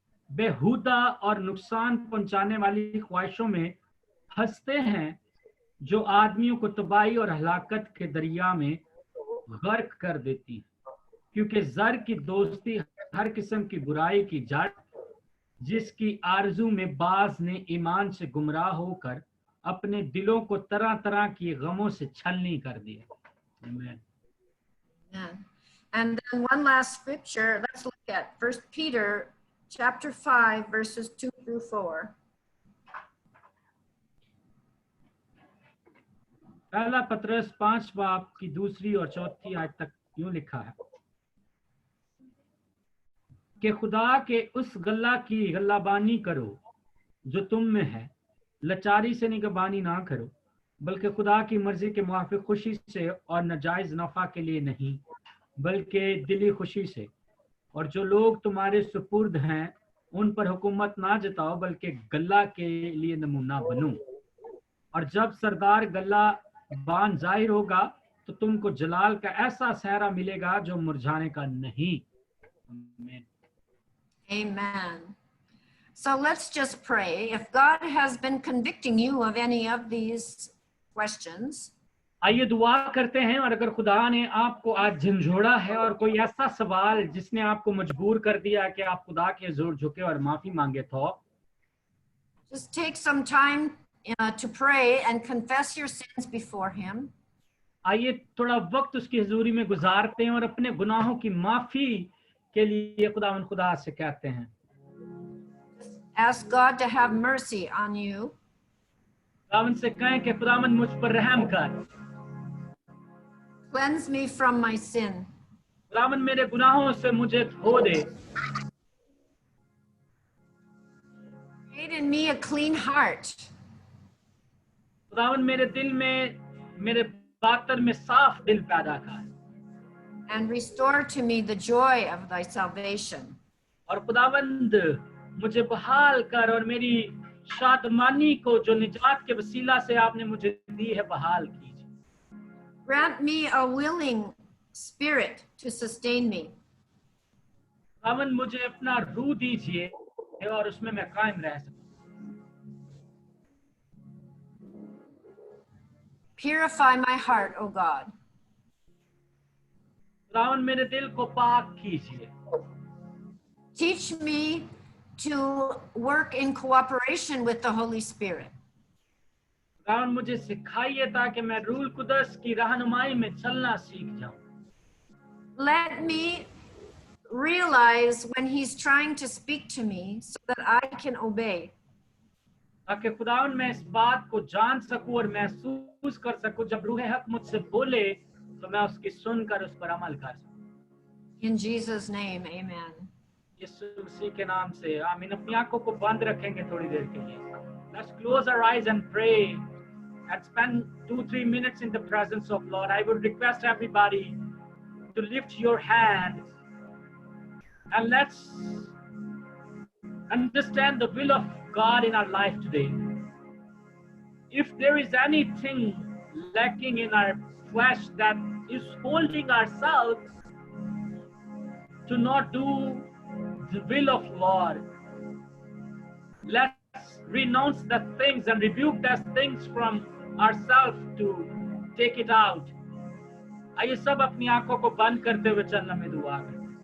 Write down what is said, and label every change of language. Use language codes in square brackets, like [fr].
[hi] बेहुदा और नुकसान पहुंचाने वाली ख्वाहिशों में फंसते हैं जो आदमियों को तबाही और हलाकत के दरिया में गर्क कर देती है, क्योंकि जर की दोस्ती हर किस्म की बुराई की जड़, जिसकी आरजू में बाज ने ईमान से गुमराह होकर अपने दिलों को तरह तरह की गमों से छलनी कर दिया। [en] Amen. And then one last scripture, let's look at 1 Peter chapter 5 verses 2 through 4. [hi] पहला पत्रस 5 बाब की 2 और 4 आयत तक यूं लिखा है कि खुदा के उस गल्ला की गल्लाबानी करो जो तुम में है, लाचारी से निगहबानी ना करो, बल्कि खुदा की मर्जी के मुआफिक खुशी से और नाजायज नफा के लिए नहीं, बल्कि दिली खुशी से। और जो लोग तुम्हारे सुपुर्द हैं उन पर हुकूमत ना जताओ, बल्कि गल्ला के लिए नमूना बनो। और जब सरदार गल्ला बान जाहिर होगा तो तुमको जलाल का ऐसा सहरा मिलेगा जो मुरझाने का नहीं। [en] Amen. So let's just pray. If God has been convicting you of any of these questions, [hi] आइए दुआ करते हैं। और अगर खुदा ने आपको आज झंझोड़ा है और कोई ऐसा सवाल जिसने आपको मजबूर कर दिया कि आप खुदा के जोर झुके और माफी मांगे, तो [en] just take some time to pray and confess your sins before him. [hi] आइए थोड़ा वक्त उसकी हुजूरी में गुजारते हैं और अपने गुनाहों की माफी के लिए खुदा से कहते हैं। [en] Ask God to have mercy on you. [hi] खुदावंद से कहें कि खुदावंद मुझ पर रहम कर। [en] Cleanse me from my sin. [hi] खुदावंद मेरे गुनाहों से मुझे धो दे। [en] Create in me a clean heart. [hi] खुदावंद मेरे दिल में, मेरे बातर में साफ दिल पैदा कर। [en] And restore to me the joy of thy salvation. [hi] और खुदावंद मुझे बहाल कर और मेरी शादमानी को जो निजात के वसीला से आपने मुझे दी है बहाल कीजिए। [en] Grant me a willing spirit to sustain me. [hi] खुदावन मुझे अपना रूह दीजिए और उसमें मैं कायम रह सकूं। [en] Purify my heart, O God. [hi] खुदावन मेरे दिल को पाक कीजिए। [en] Teach me to work in cooperation with the Holy Spirit. [hi] खुदावन मुझे सिखाइए ताकि मैं रूह कुदस की रहनुमाई में चलना सीख जाऊं। [en] Let me realize when he's trying to speak to me so that I can obey. [hi] ताकि खुदावन मैं इस बात को जान सकूं और महसूस कर सकूं जब रूह हक मुझसे बोले तो मैं उसकी सुनकर उस पर अमल कर सकूं। [en] In Jesus' name, amen. [hi] यीशु मसीह के नाम से आमीन। अपनी आंखों को बंद रखेंगे थोड़ी देर के लिए। [en] Let's close our eyes and pray and spend 2-3 minutes in the presence of Lord. I would request everybody to lift your hand and let's understand the will of God in our life today. If there is anything lacking in our flesh that is holding ourselves to not do the will of Lord, let's renounce the things and rebuke those things from ourselves to take it out. [hi] आइए सब अपनी आंखों को बंद करते हुए चरणों में दुआ करें।